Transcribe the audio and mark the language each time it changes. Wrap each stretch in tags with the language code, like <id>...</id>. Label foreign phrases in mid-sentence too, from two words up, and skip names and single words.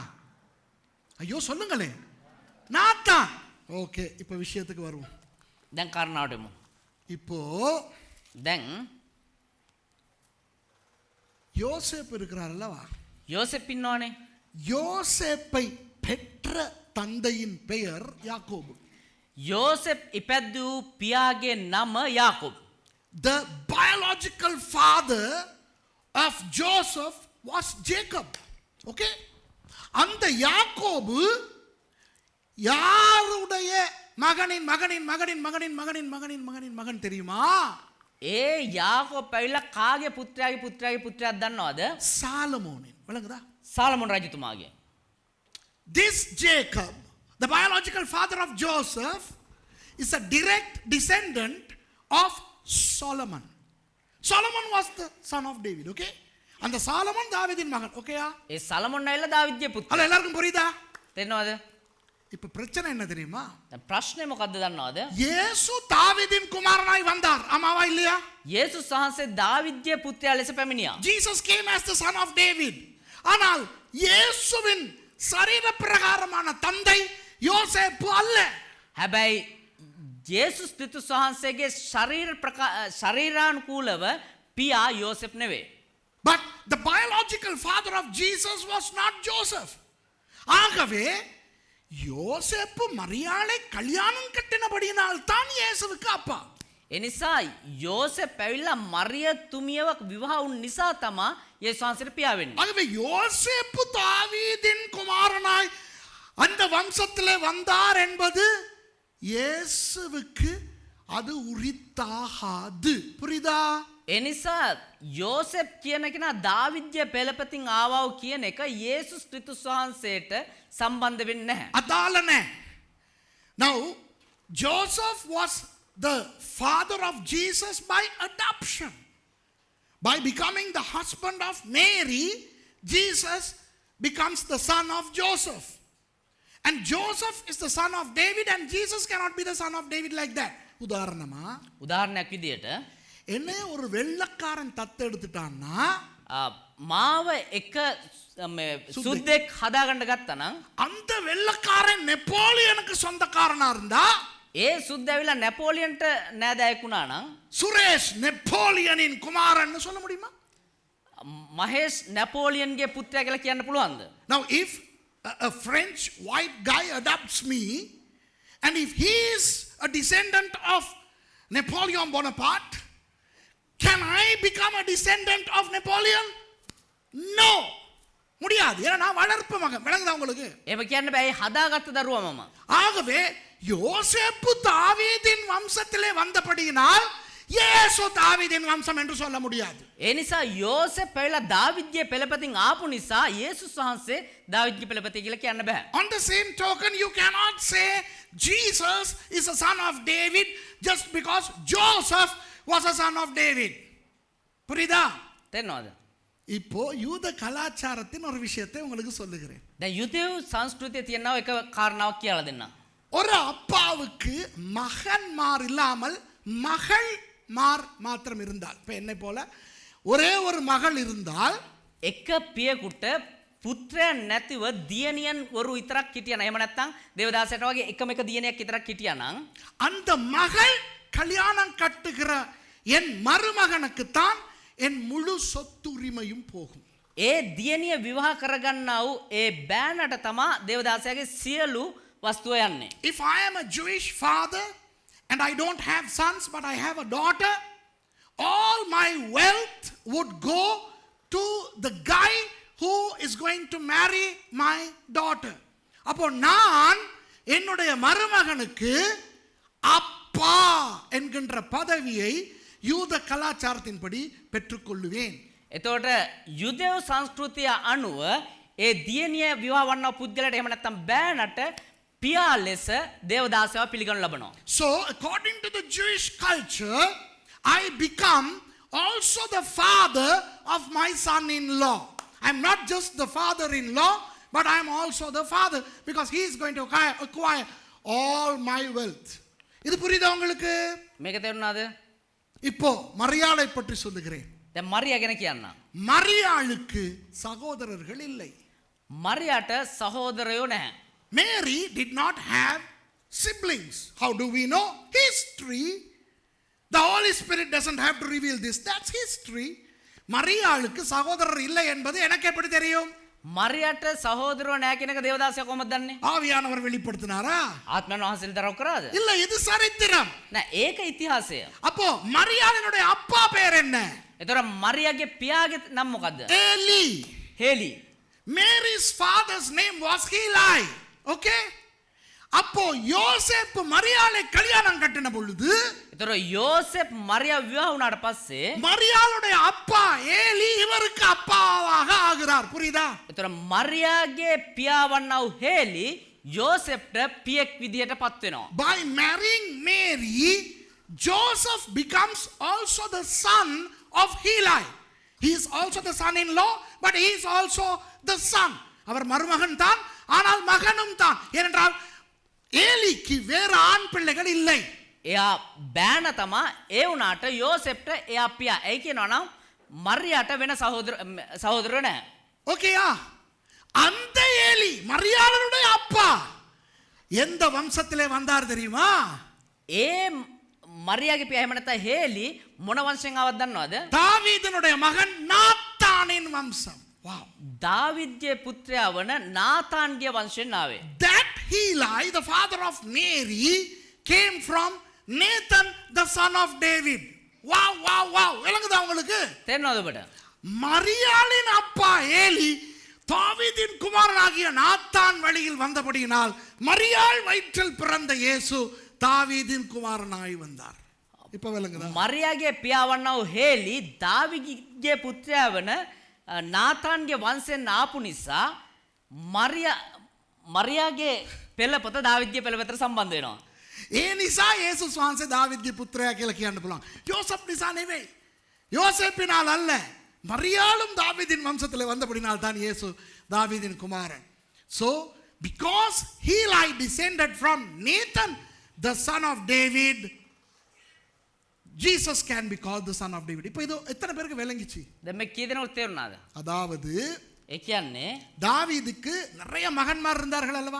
<ta>ஐயோ சொல்லுங்களே. நாத்தான். ஓகே, இப்போ விஷயத்துக்கு வருவோம்.</ta> <si>දැන් කාරණාවට එමු.</si> <ta>இப்போ</ta> <si>දැන්</si> <ta>யோசேப்பு இருக்கிறார் அல்லவா?</ta> <si>යෝසෙප් ඉන්නවනේ.</si> <ta>யோசேப்பை பெற்ற தந்தையின் பெயர் யாக்கோபு.</ta> <si>යෝසෙප් ඉපැද්දූ පියාගේ නම යාකොබ්.</si> <en>The biological father of Joseph was Jacob. Okay?</en> <ta>அந்த யாக்கோபு யாருடைய மகனின் மகனின் மகனின் மகனின் மகனின் மகனின் மகனின் மகன் தெரியுமா?</ta> <si>ඒ යාකොබ් ඇවිල්ලා කාගේ පුත්‍රයාගේ දන්නවද?</si> <ta>சாலமோனின். விளங்குதா?</ta> <si>සාලමොන් රජතුමාගේ.</si> <en>This Jacob, the biological father of Joseph, is a direct descendant of Solomon. Solomon was the son of David, okay? And the Solomon</en> <ta>தாவீதின் மகன், ஓகேயா?</ta> <si>ඒ සලමොන් ඇවිල්ලා දාවිත්ගේ පුත්‍රයා.</si> <ta>அல்ல எல்லாருக்கும் புரியுதா?</ta> <si>තේරෙනවද?</si> <ta>இப்ப பிரச்சனை என்ன தெரியுமா?</ta> <si>දැන් ප්‍රශ්නේ මොකද්ද දන්නවද?</si> <ta>இயேசு தாவீதின் குமாரனாய் வந்தார். ஆமாவா இல்லையா?</ta> <si>යේසුස් වහන්සේ දාවිත්ගේ පුත්‍රයා ලෙස පැමිණියා.</si> <en>Jesus came as the son of David.</en> <ta>ஆனால் இயேசுவின் சரீர பிரகாரமான தந்தை யோசேப்பு அல்ல.</ta> <si>හැබැයි යේසුස් ක්‍රිස්තුස් වහන්සේගේ ශරීරානුකූලව පියා යෝසෙප් නෙවේ.</si> <en>But the biological father of Jesus was not Joseph.</en> <ta>ஆகவே யோசேப்பு மரியாளை கல்யாணம் கட்டினபடியினால் தான் இயேசுவுக்கு அப்பா.</ta> <si>එනිසා යෝසෙප් පැවිල්ලා මරිය තුමියව විවාහ වුන් නිසා තමා යේසුස් වහන්සේට පියා වෙන්නේ.</si> <ta>ஆகவே யோசேப்பு தாவீதின் குமாரனாய் அந்த வம்சத்திலே வந்தார் என்பது இயேசுவுக்கு அது உரித்தாகாது. புரியுதா?</ta> <si>එනිසා යෝසෙප් කියන කෙනා දාවිද්ගේ පෙළපතින් ආවව කියන එක යේසුස් ක්‍රිස්තුස් වහන්සේට සම්බන්ධ වෙන්නේ නැහැ.</si> <ta>அதாலனே.</ta> <en>Now Joseph was the father of Jesus by adoption. By becoming the husband of Mary, Jesus becomes the son of Joseph. And Joseph is the son of David, and Jesus cannot be the son of David like that.</en> <ta>உதாரணமா</ta> <si>උදාහරණයක් විදියට</si> <ta>என்ன ஒரு வெள்ளக்காரன் தத்தெடுத்துட்டான்னா</ta> <si>මාව එක සුද්දෙක් හදාගන්න ගත්තා නම්</si> <ta>அந்த வெள்ளக்காரன் நெப்போலியனுக்கு சொந்தக்காரனா இருந்தா</ta> <si>ඒ සුද්ද ඇවිල්ලා නැපෝලියන්ට නෑදෑයෙක් වුණා නම්</si> <ta>சுரேஷ் நெப்போலியனின் குமாரன்னு சொல்ல முடியுமா?</ta> <si>මහේෂ් නැපෝලියන්ගේ පුත්‍රයා කියලා කියන්න පුළුවන්ද?</si> <en>Now if a French white guy adopts me, and if he is a descendant of Napoleon Bonaparte, can I become a descendant of Napoleon? No.</en> <ta>முடியாது. ஏன்னா நான் வளர்ப்பு மகன். விளங்குதா உங்களுக்கு?</ta> <si>එහෙම කියන්න බෑ. හදාගත්ත දරුවා මම.</si> <ta>ஆகவே யோசேப்பு தாவீதின் வம்சத்திலே வந்தபடியினால் இயேசு தாவீதின் வம்சம் என்று சொல்ல முடியாது.</ta> <si>ඒ නිසා යෝසෙප් පැවිලා දාවිද්ගේ පෙළපතින් ආපු නිසා යේසුස් වහන්සේ දාවිද්ගේ පෙළපතිය කියලා කියන්න බෑ.</si> <en>On the same token, you cannot say Jesus is a son of David just because Joseph was a son of David.</en> <ta>புரியுதா?</ta> <si>තේරෙනවද?</si> <ta>இப்போ யூத கலாச்சாரத்தின் ஒரு விஷயத்தை உங்களுக்கு சொல்லுகிறேன்.</ta> <si>දැන් යුදෙව් සංස්කෘතියේ තියෙනවා එක කාරණාවක් කියලා දෙන්නම්.</si> <ta>ஒரு அப்பாவுக்கு மகன்மார் இல்லாமல் மகள்மார் மாத்திரம் இருந்தால், இப்போ என்னை போல ஒரே ஒரு மகள் இருந்தால்</ta> <si>එක පියෙකුට පුත්‍රයන් නැතිව දියණියන් වරු විතරක් හිටියා නම් එහෙම නැත්නම් දේවදාසයට වගේ එකම එක දියණියක් විතරක් හිටියා නම්</si> <ta>அந்த மகள் கல்யாணம் கட்டுகிற என் மருமகனுக்கு தான் என் முழு சொத்துரிமையும் போகும்.</ta> <si>ඒ දියණිය විවාහ කරගන්නා වූ ඒ බෑනට තමා දේවදාසයාගේ සියලු වස්තුව යන්නේ.</si> <en>If I am a Jewish father and I don't have sons but I have a daughter, all my wealth would go to the guy who is going to marry my daughter.</en> <ta>அப்போ நான் என்னுடைய மருமகனுக்கு அப்பா என்கின்ற பதவியை யூத கலாச்சாரத்தின்படி பெற்றுக்கொள்ளுவேன்.</ta> <si>එතකොට යුදෙව් සංස්කෘතිය අනුව ඒ දියණිය විවාහ වන්නා පුද්ගලයාට එහෙම නැත්නම් බෑනට පියා ලෙස දේවදාසයව පිළිගනු ලබනවා.</si> <en>So according to the Jewish culture, I become also the father of my son-in-law. I'm not just the father-in-law, but I'm also the father because he is going to acquire all my wealth.</en> <ta>இது புரியுதா உங்களுக்கு?</ta> <si>මේක තේරුණාද?</si> <ta>இப்போ மரியாளை பற்றி சொல்லுகிறேன்.</ta> <si>දැන් මරියා ගැන කියන්න.</si> <ta>மரியாளுக்கு சகோதரர்கள் இல்லை.</ta> <si>මරියාට සහෝදරයෝ නැහැ.</si> <en>Mary did not have siblings. How do we know? History. The Holy Spirit doesn't have to reveal this. That's history.</en> <ta>மரியாளுக்கு சகோதரர் இல்லை என்பது எனக்கு எப்படி தெரியும்?</ta> <si>මරියාට සහෝදරයෝ නැහැ කියන එක දේවදාසයා කොහොමද දන්නේ?</si> <ta>ஆவியானவர் வெளிப்படுத்தினாரா?</ta> <si>ආත්මයන් වහන්සේ දරව කරාද?</si> <ta>இல்ல, இது சரித்திரம்.</ta> <si>නෑ ඒක ඉතිහාසය.</si> <ta>அப்போ மரியாளினுடைய அப்பா பேர் என்ன?</ta> <si>එතකොට මරියාගේ පියාගේ නම මොකද්ද?</si> <ta>Eli.</ta> <si>හේලි.</si> <en>Mary's father's name was Heli. Okay?</en> <ta>அப்போ யோசேப்பு மரியாளை கல்யாணம் கட்டின பொழுது</ta> <si>එතකොට යෝසෙප් මරියා විවාහ වුණාට පස්සේ</si> <ta>மரியாளுடைய அப்பா ஏலி இவருக்கு அப்பாவாக ஆகிறார். புரியுதா?</ta> <si>එතකොට මරියාගේ පියා වන්නා වූ හේලි යෝසෙප්ට පියෙක් විදියට පත් වෙනවා.</si> <en>By marrying Mary, Joseph becomes also the son of Heli. He is also the son-in-law, but he is also the son.</en> <ta>அவர் மருமகன் தான், ஆனால் மகனும் தான். ஏனென்றால் ஏலிக்கு வேறு ஆண் பிள்ளைகள் இல்லை.</ta> <si>එයා බෑන තමා, ඒ වුණාට යෝසෙප්ට එයා පියා. ඒයි කියනවා නම් මරියාට වෙන සහෝදරයෝ නැහැ.</si> <ta>ஓகேயா? அந்த ஏலி மரியாளுடைய அப்பா எந்த வம்சத்திலே வந்தார் தெரியுமா?</ta> <si>ඒ මරියාගේ පියා එහෙම නැත්නම් හේලි මොන වංශයෙන් ආවද දන්නවද?</si> <ta>தாவீதினுடைய மகன் நாத்தானின் வம்சம். Wow.</ta> <si>දාවිද්ගේ පුත්‍රයා වන නාතාන්ගේ වංශයෙන් ආවේ.</si> <en>That Heli, the father of Mary, came from Nathan the son of David. Wow, wow, wow.</en> <ta>விளங்குதா உங்களுக்கு?</ta> <si>තේරෙනවද ඔබට?</si> <ta>மரியாளின் அப்பா ஏலி தாவீதின் குமாரனாகிய நாத்தான் வழியில் வந்தபடியினால் மரியாள் வயிற்றில் பிறந்த இயேசு தாவீதின் குமாரனாய் வந்தார். இப்ப விளங்குதா?</ta> <si>මරියාගේ පියා වන්නා වූ හේලි දාවිගේ පුත්‍රයා වන නාතාන්ගේ වංශයෙන් ආපු නිසා මරියාගේ පෙළපත දාවිද්ගේ පෙළපතට සම්බන්ධ වෙනවා. ඒ නිසා යේසුස් වහන්සේ දාවිද්ගේ පුත්‍රයා කියලා කියන්න පුළුවන්. யோசப் නිසා නෙවෙයි.</si> <ta>யோசேப்பினால் அல்ல. மரியாளும் தாவீதின் வம்சத்திலே வந்தபடினால் தான் இயேசு தாவீதின் குமாரன்.</ta> <en>So because Heli descended from Nathan the son of David, Jesus can be called the son of David.</en> <ta>இப்போ இது எத்தனை பேருக்கு விளங்கிச்சு?</ta> <si>දැන් මේ කී දෙනෙකුට තේරුණාද?</si> <ta>அதாவது</ta> <si>ඒ කියන්නේ</si> <ta>தாவீதுக்கு நிறைய மகன்மார் இருந்தார்கள் அல்லவா?</ta>